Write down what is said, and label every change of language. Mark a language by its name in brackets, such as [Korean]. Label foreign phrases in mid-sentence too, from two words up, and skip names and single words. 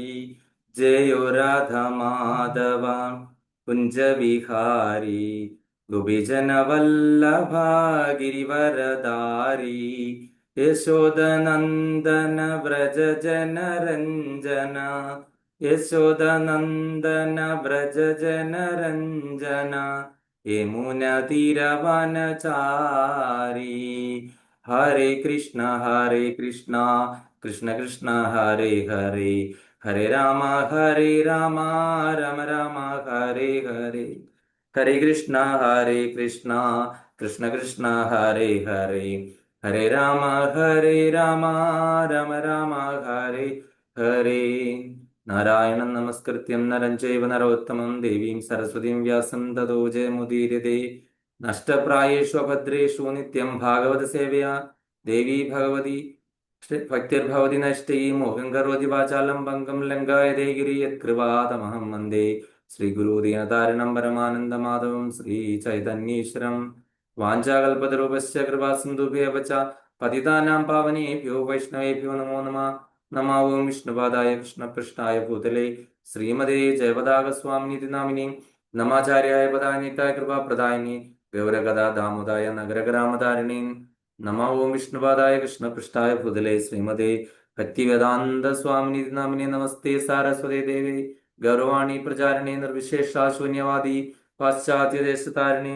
[Sanskrit] जयो राधा माधवा कुंज विहारी गोपीजन वल्लभा गिरिवरदारी। यशोदनंदन व्रज जन रंजना यशोदनंदन व्रज जन रंजन यमुना तीरवनचारी। हरे कृष्ण कृष्ण कृष्ण हरे हरे हरे राम राम राम हरे हरे। हरे कृष्ण कृष्ण कृष्ण हरे हरे हरे राम राम राम हरे हरे। നാരായണം നമസ്കൃത്യം നരം ചൈവ നരോത്തമം ദേവീം സരസ്വതീം വ്യാസം തതോ ജയമുദീരതേ. നഷ്ടപ്രായേഷു അഭദ്രേഷു നിത്യം ഭാഗവത സേവയാ ദേവീ ഭഗവതി ഭക്തിർഭവതി നഷ്ടൈ മോഹം കരോതി വാചാലം പങ്കം ലങ്കായതേ ഗിരി യത്കൃപാതമഹം വന്ദേ ശ്രീഗുരുദീനതാരിണം പരമാനന്ദമാധവം ശ്രീ ചൈതന്യേശ്വരം. വാഞ്ചാകൽപതരൂപസ്യ കൃപാസിന്ധുഭ്യവ ച പതിതാനാം പാവനേഭ്യോ വൈഷ്ണവേഭ്യോ നമോ നമഃ. നമോ ഓം വിഷ്ണുപാദായ കൃഷ്ണപൃഷ്ഠായ ഭൂതലേ ശ്രീമതേ ജയപതാകസ്വാമിനിതി നാമിനി നമാചാര്യായ പദാനിതായ കൃപാപ്രദായിനി ഗൗരഗദാ ദാമോദായ നഗരഗ്രാമധാരിണീ. നമോ ഓം വിഷ്ണുപാദായ കൃഷ്ണപൃഷ്ഠായ ഭൂതലേ ശ്രീമതേ ഭക്തിവേദാന്ത സ്വാമിനിതി നാമിനി നമസ്തേ സാരസ്വതേ ദേവേ ഗൗരവാണി പ്രചാരിണേ നിർവിശേഷാശൂന്യവാദി പാശ്ചാത്യദേശതാരിണേ.